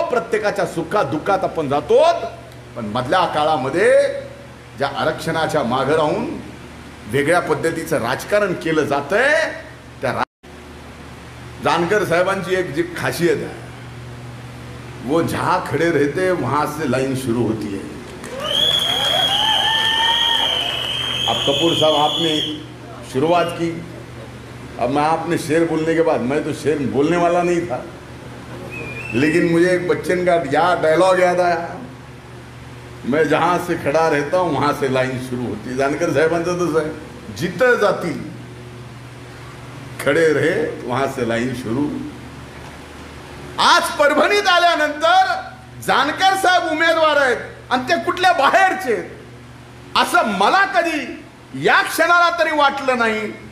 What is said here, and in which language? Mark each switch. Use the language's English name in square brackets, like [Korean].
[Marathi] प्रत्येकाच्या सुखात दुःखात आपण जातो. पण मधल्या काळामध्ये ज्या आरक्षणाच्या मागे राहून वेगळ्या पद्धतीचं राजकारण केलं जातंय, त्या जानकर साहेबांची एक जी खासियत [Hindi] है, वो जहां खड़े रहते वहां से लाइन शुरू होती है. अब कपूर साहब आपने शुरुआत की, अब मैं आपने शेर बोलने के बाद, मैं तो शेर बोलने वाला नहीं था, लेकिन मुझे एक बच्चन का डायलॉग याद आया, मैं जहां से खड़ा रहता हूं वहां से लाइन शुरू होती. [Marathi] जानकर साहेबांचं तसं आहे, जिथं जातील [Hindi] खडे रहे वहां से लाइन शुरू. [Marathi] आज परभणीत आल्यानंतर जानकर साहेब उमेदवार आहेत आणि ते कुठल्या बाहेरचे असं मला कधी या क्षणाला तरी वाटलं नाही.